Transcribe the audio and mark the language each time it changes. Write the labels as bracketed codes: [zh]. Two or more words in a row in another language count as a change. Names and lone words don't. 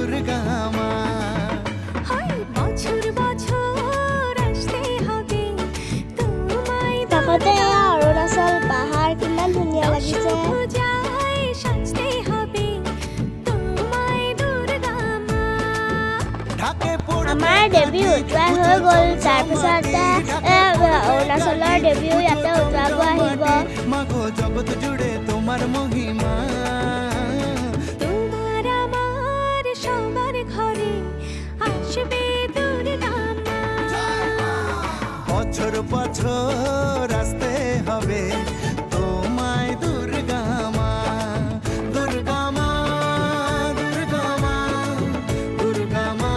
[as] কাষতে অৰুণাচল পাহাৰ, কিমান ধুনীয়া লাগিছে। আমাৰ দেৱী উটুৱাই হৈ গ'ল, তাৰপিছতে অৰুণাচলৰ দেৱীও ইয়াতে উটুৱাব আহিব। [bn] তোমার মহিমা তোমার আমার সবার ঘরে আসবে দুর্গা মা। বছর বছর আসতে হবে তোমায় দুর্গা মা, দুর্গা মা, দুর্গা মা, দুর্গা মা।